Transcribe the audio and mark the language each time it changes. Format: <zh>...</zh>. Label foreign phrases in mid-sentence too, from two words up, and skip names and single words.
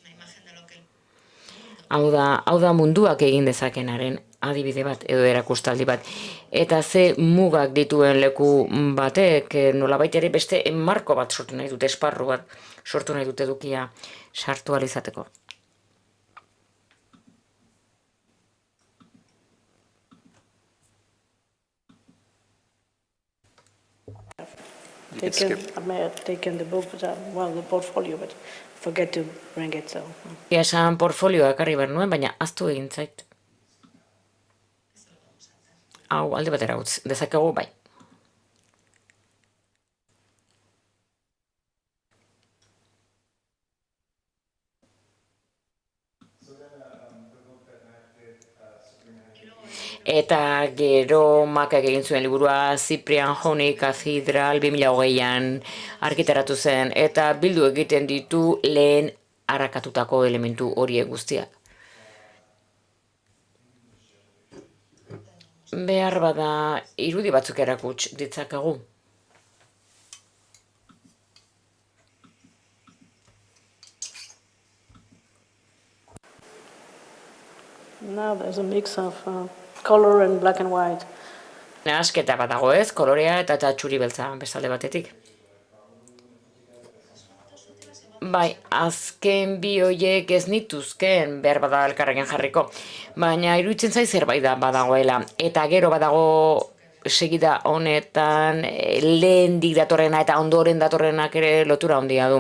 <eu>Hau da munduak egin dezakenaren adibide bat edo erakustaldi bat. Eta ze mugak dituen leku batek nolabait ere beste marko bat sortu nahi dute, esparru bat sortu nahi dute edukia sartu ahal izateko.</eu> <en>Taken the book, the portfolio, but forget to bring it, so.</en> <eu>Esan portfolioa ekarri behar nuen, baina ahaztu egin zait. Hau alde batera utz, dezakegu bai. Eta gero Makak egin zuen liburua Cyprian Honey Cathedral 2020an argitaratu zen, eta bildu egiten ditu lehen arrakatutako elementu horiek guztiak. Behar bada irudi batzuk erakuts ditzakegu.</eu> <en>Now there's a mix of color and black and white.</en> <eu>Nahasketa bat dago ez, kolorea eta txuri beltza bestalde batetik. Bai, azken bi hoiek ez nituzken behar bada elkarrekin jarriko, baina iruditzen zait zerbait da badagoela. Eta gero badago segida honetan lehendik datorrena eta ondoren datorrenak ere lotura handia du.</eu>